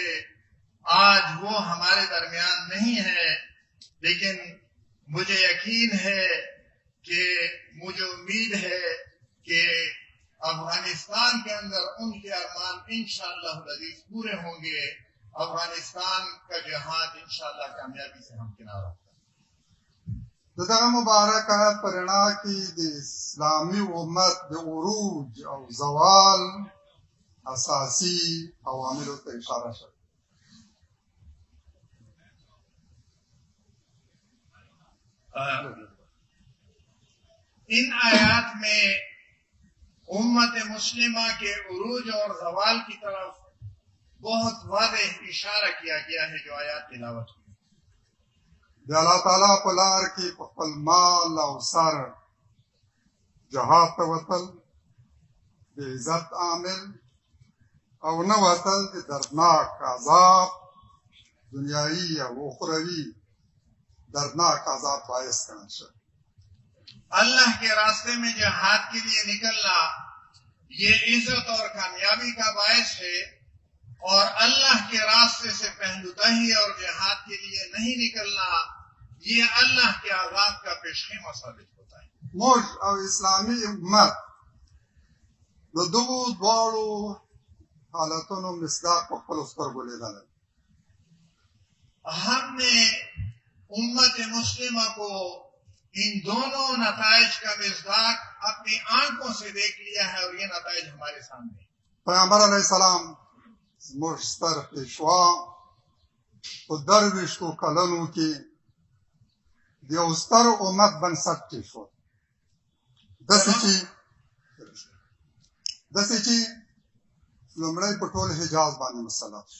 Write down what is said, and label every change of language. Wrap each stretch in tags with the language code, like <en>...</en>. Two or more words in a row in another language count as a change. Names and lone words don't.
<ur>آج وہ ہمارے درمیان نہیں ہے، لیکن مجھے یقین ہے کہ مجھے امید ہے کہ افغانستان کے اندر ان کے ارمان</ur> <ar>انشاءاللہ العزیز</ar> <ur>پورے ہوں گے. افغانستان کا جہاد انشاءاللہ کامیابی سے ہمکنار ہوگا.</ur> <ps>د دغه مبارک آیت په رڼا کې د اسلامي امت د عروج او زوال اساسي عواملو ته اشاره شوه.</ps> <ur>ان آیات میں امت مسلمہ کے عروج اور زوال کی طرف بہت واضح اشارہ کیا گیا ہے جو آیات تلاوت ہوئی.</ur> <ps>د الله تعالی په لار کې په خپل مال او سر جهاد ته وتل د عزت عامل او نه وتل د دردناک عذاب دنیاوی او اخروی دردناک عذاب باعث ګڼل شوی.</ps> <ur>اللہ کے راستے میں جہاد کے لیے نکلنا یہ عزت اور کامیابی کا باعث ہے، اور اللہ کے راستے سے پہلو تہی اور جہاد کے لیے نہیں نکلنا یہ اللہ کے عذاب کا پیشخیمہ ثابت ہوتا ہے.</ur> <ps>موږ او اسلامي امت د دغو دواړو حالتونو مصداق په خپلو سترګو لیدلی.</ps> <ur>ہم نے امت مسلمہ کو ان دونوں نتائج کا مصداق اپنی آنکھوں سے دیکھ لیا ہے، اور یہ نتائج ہمارے سامنے ہیں.</ur> <ps>پیغمبر</ps> <ar>علیہ السلام</ar> <ps>زموږ ستر پیشوا په درویشتو کلونو کې د یو ستر امت بنسټ کېښود. داسې چې لومړی په ټول حجاز باندې مسلط شو.</ps>